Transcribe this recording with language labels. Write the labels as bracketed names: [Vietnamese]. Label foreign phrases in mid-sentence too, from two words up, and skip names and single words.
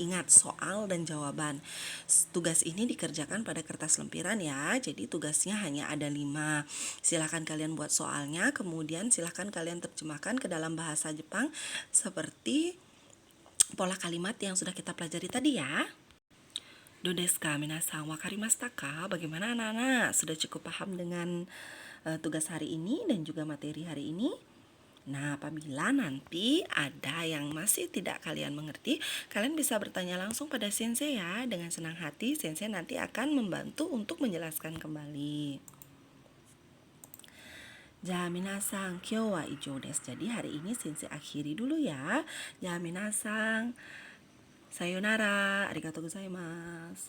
[Indonesian] Ingat, soal dan jawaban. Tugas ini dikerjakan pada kertas lempiran ya. Jadi tugasnya hanya ada 5. Silahkan kalian buat soalnya. Kemudian silahkan kalian terjemahkan ke dalam bahasa Jepang seperti pola kalimat yang sudah kita pelajari tadi ya. [Japanese] どうですか皆さん分かりましたか? [Indonesian] Bagaimana anak-anak? Sudah cukup paham dengan tugas hari ini dan juga materi hari ini? Nah, apabila nanti ada yang masih tidak kalian mengerti, kalian bisa bertanya langsung pada Sensei ya. Dengan senang hati, Sensei nanti akan membantu untuk menjelaskan kembali. [Japanese] じゃ皆さん、今日は以上です. [Indonesian] Jadi hari ini Sensei akhiri dulu ya. [Japanese] じゃ皆さん、さよなら、ありがとうございます.